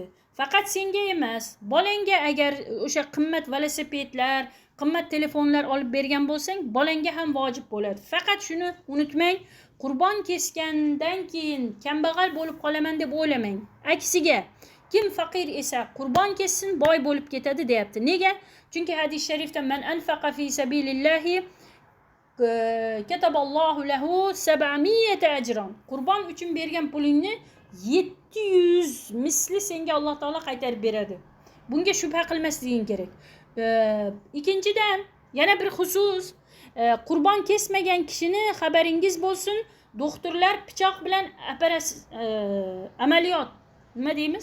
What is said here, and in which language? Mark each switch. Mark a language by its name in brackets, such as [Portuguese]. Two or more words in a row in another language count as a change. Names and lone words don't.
[Uzbek] Faqat senga emas, bolangga agar o'sha qimmat velosipedlar, qimmat telefonlar olib bergan bo'lsang, bolangga ham vojib bo'ladi. Faqat shuni unutmang, qurbon kesgandan keyin kambag'al bo'lib qolaman deb o'ylamang. Aksiga, kim faqir esa qurbon kessin, boy bo'lib ketadi deyapti. Nega? Chunki hadis sharifda [Arabic] من أنفق في سبيل الله كتب الله له 700 أجرا. [Uzbek] Qurbon uchun bergan pulingni 700 misli senga Alloh taolo qaytarib beradi. Bunga shubha qilmasliging kerak. Ikkinchidan, yana bir xusus, qurbon kesmagan kishini xabaringiz bo'lsin, doktorlar pichoq bilan amaliyot, nima deymiz?